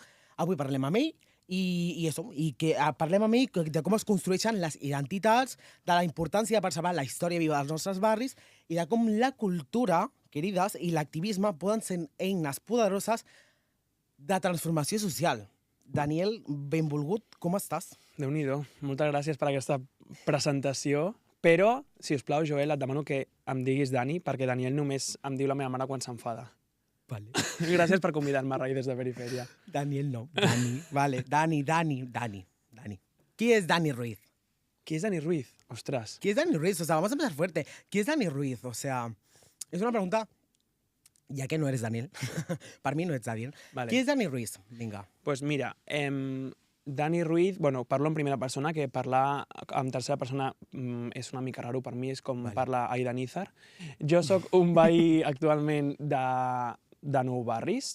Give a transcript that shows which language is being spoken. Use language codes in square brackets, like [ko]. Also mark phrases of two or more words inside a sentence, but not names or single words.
[ca] Avui parlem amb ell i que parlem amb ell de com es construeixen les identitats, de la importància de preservar la història viva dels nostres barris i de com la cultura, querides, i l'activisme poden ser eines poderoses de transformació social. Daniel, benvolgut, com estàs? Déu-n'hi-do, moltes gràcies per aquesta presentació, però, si us plau, Joel, et demano que em diguis Dani, perquè Daniel només em diu la meva mare quan s'enfada. Vale. Gràcies per convidar-me a Raíces de Periferia. Daniel no, Dani. Vale, Dani. Qui és Dani Ruiz? Qui és Dani Ruiz? Ostras. ¿Qui és Dani Ruiz? [es] O sea, vamos a empezar fuerte. [ca] ¿Qui és Dani Ruiz? [es] O sea, es una pregunta, ya que no eres Daniel. [ca] Per mi no ets Daniel. Vale. Qui és Dani Ruiz? Vinga. [es] Pues mira, [ca] Dani Ruiz, parlo en primera persona, que parlar en tercera persona és una mica raro per mi, és com parla Aida Nízar. Jo sóc un veí actualment de Nou Barris.